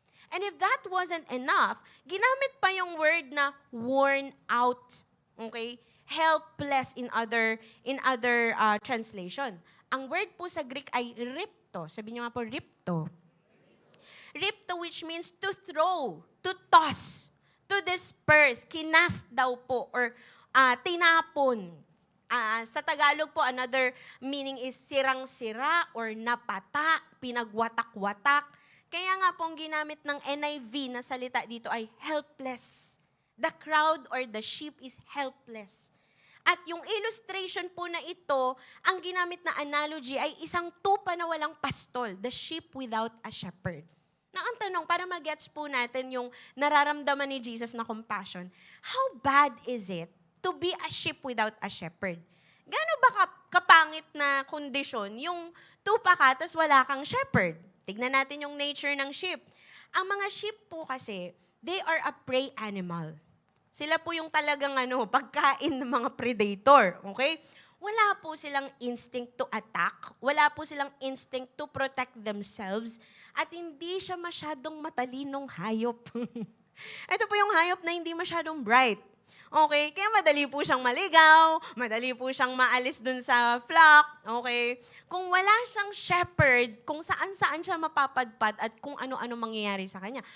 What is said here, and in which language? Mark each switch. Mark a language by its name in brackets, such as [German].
[English] And if that wasn't enough, [Filipino] ginamit pa yung word na [English] worn out. Okay? Helpless in other translation. [Filipino] Ang word po sa Greek ay ripto. Sabi niyo nga po, ripto. [English] Ripto, which means to throw, to toss, to disperse, [Filipino] kinast daw po, [English] or tinapon. [Filipino] Sa Tagalog po, another meaning is sirang-sira or napata, pinagwatak-watak. Kaya nga pong ginamit ng NIV na salita dito ay helpless. [English] The crowd or the sheep is helpless. [Filipino] At yung illustration po na ito, ang ginamit na analogy ay isang tupa na walang pastol, [English] the sheep without a shepherd. [Filipino] Na ang tanong, para mag-gets po natin yung nararamdaman ni Jesus na compassion, [English] how bad is it to be a sheep without a shepherd? [Filipino] Gaano ba kapangit na kondisyon yung tupa ka tapos wala kang shepherd? Tignan natin yung nature ng sheep. Ang mga sheep po kasi, [English] they are a prey animal. [Filipino] Sila po yung talagang pagkain ng mga predator. Okay? Wala po silang instinct to attack. Wala po silang instinct to protect themselves. At hindi siya masyadong matalinong hayop. Ito po yung hayop na hindi masyadong bright. Okay? Kaya madali po siyang maligaw, madali po siyang maalis dun sa flock. Okay? Kung wala siyang shepherd, kung saan-saan siya mapapadpad at kung ano-ano mangyayari sa kanya.